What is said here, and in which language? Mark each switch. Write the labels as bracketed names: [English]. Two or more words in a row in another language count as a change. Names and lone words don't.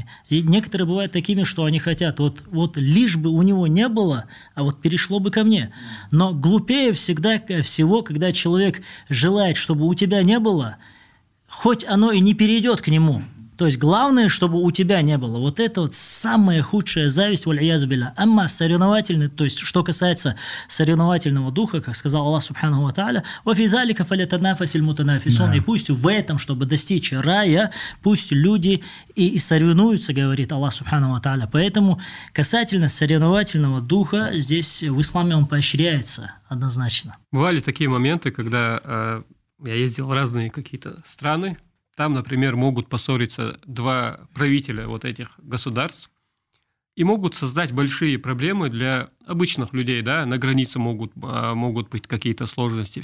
[Russian] И некоторые бывают такими, что они хотят, вот лишь бы у него не было, а вот перешло бы ко мне. Но глупее всего, когда человек желает, чтобы у тебя не было, хоть оно и не перейдет к нему. То есть главное, чтобы у тебя не было. Вот это вот самая худшая зависть, [Arabic] والعياذ بالله. [Russian] Амма соревновательный, то есть что касается соревновательного духа, как сказал [Arabic] الله سبحانه وتعالى, «وفي ذلك فليتنافس المتنافسون». [Russian] И пусть в этом, чтобы достичь рая, пусть люди и соревнуются, говорит [Arabic] الله سبحانه وتعالى. [Russian] Поэтому касательно соревновательного духа, здесь в исламе он поощряется однозначно. Бывали такие моменты, когда я ездил в разные какие-то страны. Там, например, могут поссориться два правителя вот этих государств и могут создать большие проблемы для обычных людей, да, на границе могут быть какие-то сложности.